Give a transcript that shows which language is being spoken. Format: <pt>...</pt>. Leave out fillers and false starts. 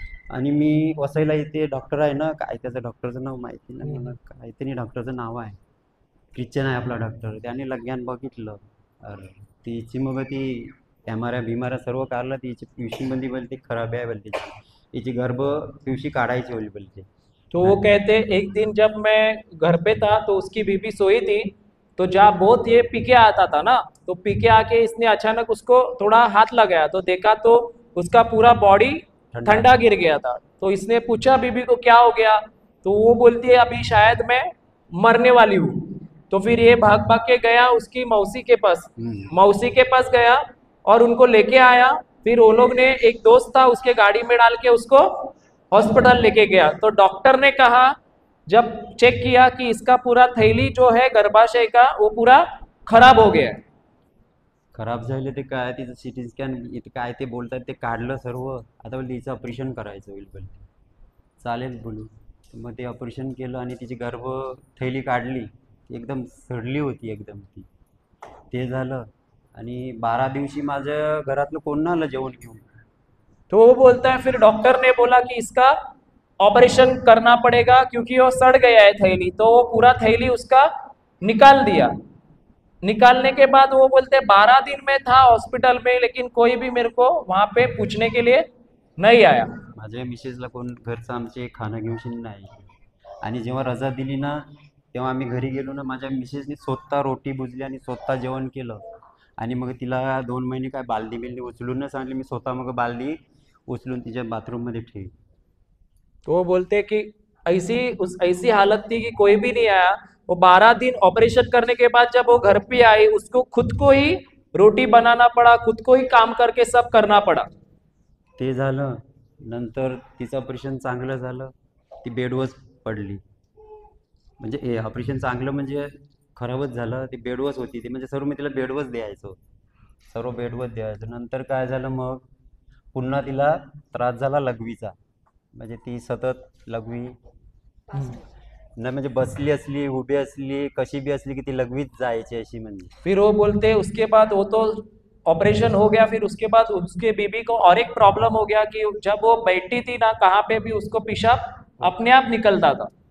<mr>आणि मी वसईला इथे डॉक्टर आहे ना, काय त्याचं डॉक्टरचं नाव माहिती नाही मला, काहीतरी डॉक्टरचं नाव आहे, ख्रिश्चन आहे आपला डॉक्टर. त्याने लग्न बघितलं. तिची मग ती बिमाऱ्या सर्व काढलं. तिची पिवशीमध्ये बोलते खराब आहे बोलते, तिची पिवशी काढायची बोलते.</mr> <hi>तो वो कहते एक दिन जब मैं घर पे था तो उसकी बीबी सोई थी, तो जहाँ बहुत ये पी के आता था ना, तो पी के आके इसने अचानक उसको थोड़ा हाथ लगाया तो देखा तो उसका पूरा बॉडी ठंडा गिर गया था. तो इसने पूछा बीबी को क्या हो गया, तो वो बोलती है अभी शायद मैं मरने वाली हूँ. तो फिर ये भाग भाग के गया उसकी मौसी के पास गया और उनको लेके आया. फिर वो लोग ने एक दोस्त था उसके गाड़ी में डाल के उसको हॉस्पिटल लेके गया. तो डॉक्टर ने कहा जब चेक किया कि इसका पूरा थैली जो है गर्भाशय का वो पूरा खराब हो गया.</hi> <mr>खराब झाले ते काय तिचं सिटी स्कॅन काय ते बोलतात ते काढलं सर्व. आता बोलते तिचं ऑपरेशन करायचं होईल बोलते. चालेल बोलू. मग ते ऑपरेशन केलं आणि तिची थैली काढली. एकदम सडली होती एकदम ती. ते झालं आणि 12 दिवशी माझ्या घरातलं कोण आलं जेवण घेऊन.</mr> <hi>तो वो बोलता है फिर डॉक्टर ने बोला कि इसका ऑपरेशन करना पड़ेगा क्योंकि वो सड़ गया है थैली. तो वो पूरा थैली उसका निकाल दिया. निकालने के बाद वो बोलते 12 दिन में था हॉस्पिटल में लेकिन कोई भी मेरे को वहां पे पूछने के लिए नहीं आया.</hi> <mr>माझ्या मिसेसला कोण घरचं आमचे खाणं घेऊन नाही. आणि जेव्हा रजा दिली ना तेव्हा आम्ही घरी गेलो ना, माझ्या मिसेसने स्वतः रोटी बुजली आणि स्वतः जेवण केलं. आणि मग तिला 2 महिने काय बालदी उचलून सांगली. मी स्वतः मग बालदी उचलून तिच्या बाथरूममध्ये ठेवली.</mr> <hi>तो वो बोलते कि ऐसी हालत थी कि कोई भी नहीं आया. वो 12 दिन ऑपरेशन करने के बाद जब वो घर पे आई उसको खुद को ही रोटी बनाना पड़ा, खुद को ही काम करके सब करना पड़ा.</hi> <mr>ते झालं. नंतर तिचं ऑपरेशन चांगलं झालं. ती बेडवरच पडली. म्हणजे ऑपरेशन चांगलं म्हणजे खराबच झालं. ती बेडवरच होती. ती म्हणजे सर्व मी तिला बेडवरच द्यायचो, सर्व बेडवरच द्यायचं. नंतर काय झालं मग पुन्हा तिला त्रास झाला लघवीचा. म्हणजे ती सतत लघवी नाही म्हणजे बसली असली उभी असली कशी भी असली की ती लघवीत जायची अशी. म्हणजे</mr> <hi>फिर वो बोलते उसके बाद वो तो ऑपरेशन हो गया. फिर उसके बाद उसके बीबी को और एक प्रॉब्लम हो गया कि जब वो बैठी थी ना कहाँ पे भी उसको पेशाब अपने आप निकलता था.</hi>